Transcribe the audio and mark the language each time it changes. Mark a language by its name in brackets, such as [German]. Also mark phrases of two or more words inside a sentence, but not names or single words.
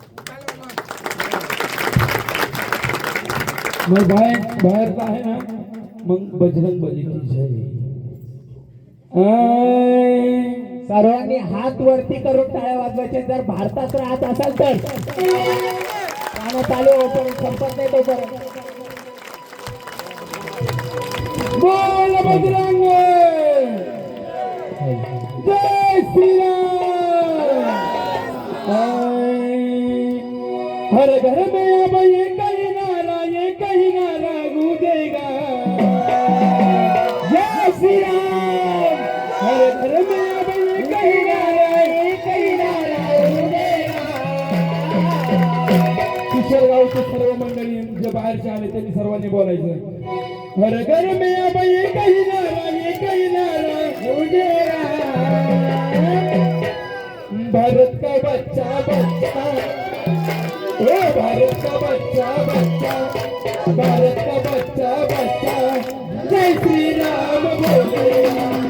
[Marathi] मग बाहेर का आहे ना? मग [Hindi] बजरंग बली की जय. [Marathi] सर्वांनी हात वरती करून टाळ्या वाजवायचे. जर भारतात राहत असाल तर गाणं चालू होतं, संपत नाही तोपर्यंत. [Hindi] बोल बजरंग जय श्रीराम. हर घर में अब ये कहीं नारा गूंजेगा. जय श्री राम. हर घर में अब ये कहीं नारा गूंजेगा. [Marathi] किशोरगावचे सर्व मंडळी जे बाहेरचे आले त्यांनी सर्वांनी बोलायचं. [Hindi] हर घर में अब ये कहीं नारा गूंजेगा. भारत का बच्चा ओ भारत का बच्चा भारत का बच्चा जय श्री राम बोलेगा.